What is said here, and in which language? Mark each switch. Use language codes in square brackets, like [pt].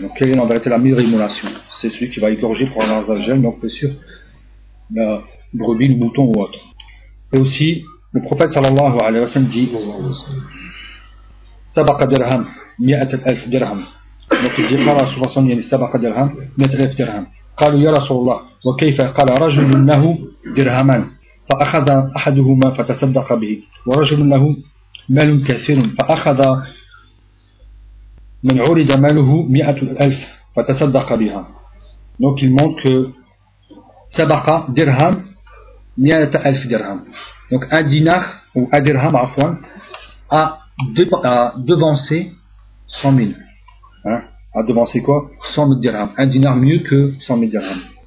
[fr] Donc quelle est en vérité la meilleure immolation? C'est celui qui va égorger pour Allah Azza wa Jal, donc bien sûr la brebis, le mouton ou autre. Et aussi le prophète sallallahu alayhi wa sallam dit [ar] سبق درهم 100,000 درهم. [fr] Donc il dit par la souvention, il y a les sabaka dirham, 100,000 dirham. [ar] قالوا يا رسول الله وكيف قال رجل له درهمان فأخذ أحدهما فتصدق به ورجل له مال كثير فأخذ من عرض ماله 100,000 فتصدق بها. [fr] Donc il montre que [ar] سبق درهم 100,000 درهم. [fr] Donc un dinar ou un dirham a devancé 100 000. A devancé quoi? 100 000 dirhams. Un dinar mieux que 100 000 dirhams.